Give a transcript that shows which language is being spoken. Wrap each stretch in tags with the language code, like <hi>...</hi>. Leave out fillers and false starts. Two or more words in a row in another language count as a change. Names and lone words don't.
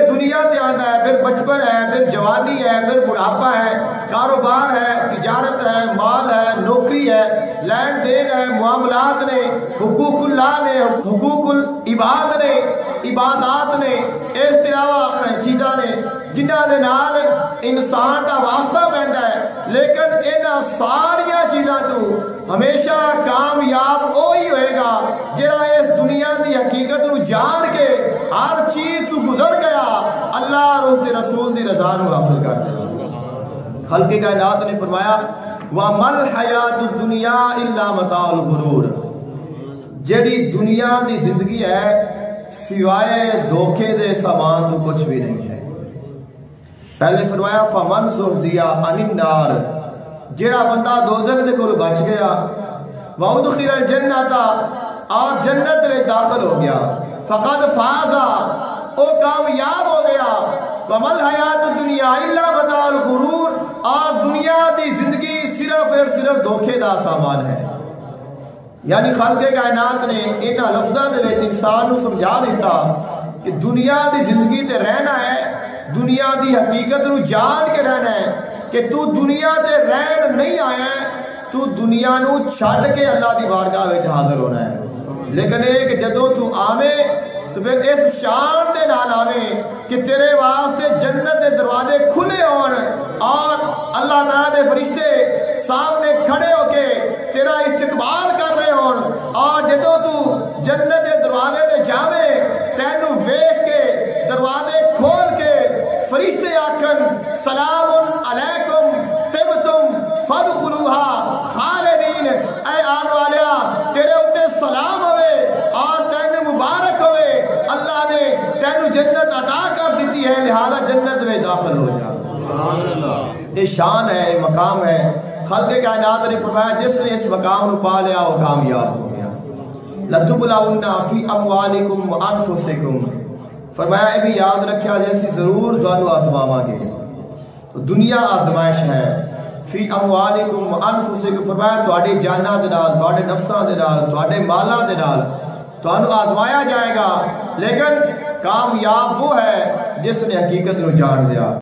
<ur>دنیا تے آتا ہے، پھر بچپن ہے، پھر جوانی ہے، پھر بڑھاپا ہے، کاروبار ہے، تجارت ہے، مال ہے، نوکری</ur> <pa>ہے، لین دین ہے، معاملات نے، حقوق اللہ نے، حقوق العباد نے، عبادات نے، اس طرح چیزاں نے جنہاں دے نال انسان کا واسطہ بنتا ہے، لیکن انہاں ساریاں چیزاں تو ہمیشہ کامیاب وہی ہوئے گا جڑا اس دنیا دی حقیقت نو جان کے ہر چیز تو گزر گیا، اللہ اور اس دے رسول دی رضا نو حاصل کر دے۔ خالق کائنات نے فرمایا</pa> <ar>وَمَا الْحَيَاةُ الدُّنْيَا إِلَّا مَتَاعُ الْغُرُورِ،</ar> <pa>جڑی دنیا دی زندگی ہے سوائے دھوکے دے سامان تو کچھ بھی نہیں ہے۔ پہلے فرمایا</pa> <ar>فَمَنْ زُحْزِحَ عَنِ النَّارِ،</ar> <pa>جڑا بندہ دوزخ دے کول بچ گیا،</pa> <ar>وَأُدْخِلَ الْجَنَّةَ،</ar> <ur>اور جنت میں داخل ہو گیا،</ur> <ar>فَقَدْ فَازَ،</ar> <ur>وہ کامیاب ہو گیا۔</ur> <ar>وَمَا الْحَيَاةُ الدُّنْيَا إِلَّا مَتَاعُ الْغُرُورِ،</ar> <pa>اور دنیا دی زندگی صرف اور صرف دھوکے دا سامان ہے۔ یعنی خالق کائنات نے انہاں لفظاں دے وچ انسان نو سمجھا دیتا کہ دنیا دی زندگی تے رہنا ہے، دنیا دی حقیقت نو جان کے رہنا ہے کہ تو دنیا تے رہن نہیں آیا ہے، تو دنیا نو چھڈ کے اللہ دی بارگاہ وچ حاضر ہونا ہے۔ لیکن ایک جدوں تو آویں تو پھر اس شان دے نال آویں کہ تیرے واسطے جنت دے دروازے کھلے ہون اور اللہ تعالیٰ دے فرشتے سامنے کھڑے ہو کے تیرا استقبال کر رہے ہون، اور جدوں تو جنت دے دروازے دے جاویں تینوں ویکھ کے دروازے کھول کے فرشتے آکھن</pa> <ar>سلام علیکم طبتم فادخلوها خالدین،</ar> <pa>اے آن والیا تیرے اوتے سلام ہوئے اور تینوں مبارک ہوئے، اللہ نے تینوں جنت عطا کر دیتی ہے، لہذا جنت میں داخل ہو جا۔</pa> <ur>یہ شان ہے، یہ مقام ہے۔ خالق کائنات نے فرمایا جس نے اس مقام کو پا لیا وہ کامیاب ہو گیا۔</ur> <ar>لَتُبْلَوُنَّ فِي أَمْوَالِكُمْ وَأَنفُسِكُمْ،</ar> <pa>فرمایا یہ بھی یاد رکھیا جیسی ضرور دوانو آزماواں گے۔ تو دنیا آزمائش ہے۔</pa> <ar>فی اموالکم وانفسکم،</ar> <pa>فرمایا تواڈی جاناں دے نال، تواڈے نفساں دے نال، تواڈے مالاں دے نال تانوں آزمایا جائے گا، لیکن کامیاب وہ ہے جس نے حقیقت نو جان لیا۔</pa>